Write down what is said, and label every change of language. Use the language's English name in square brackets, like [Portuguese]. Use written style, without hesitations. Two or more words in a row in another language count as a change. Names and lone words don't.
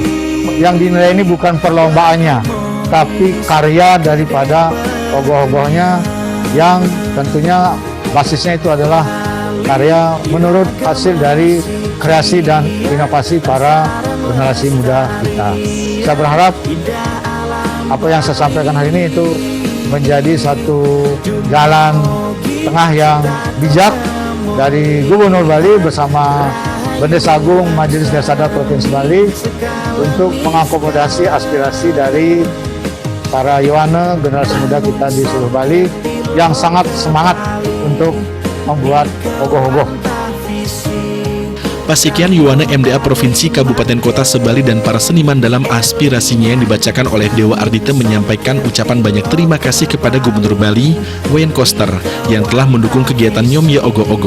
[Indonesian] Yang dinilai ini bukan perlombaannya, tapi karya daripada ogoh-ogohnya, yang tentunya basisnya itu adalah karya menurut hasil dari kreasi dan inovasi para generasi muda kita. Saya berharap apa yang saya sampaikan hari ini itu menjadi satu jalan tengah yang bijak dari Gubernur Bali bersama Bendes Agung Majelis Desa Adat Provinsi Bali untuk mengakomodasi aspirasi dari para Yohane, generasi muda kita di seluruh Bali yang sangat semangat untuk membuat ogoh-ogoh. Pasikian Yohane MDA Provinsi Kabupaten Kota se-Bali dan para seniman dalam aspirasinya yang dibacakan oleh Dewa Ardite menyampaikan ucapan banyak terima kasih kepada Gubernur Bali, Wayne Koster, yang telah mendukung kegiatan Nyomye Ogoh-ogoh.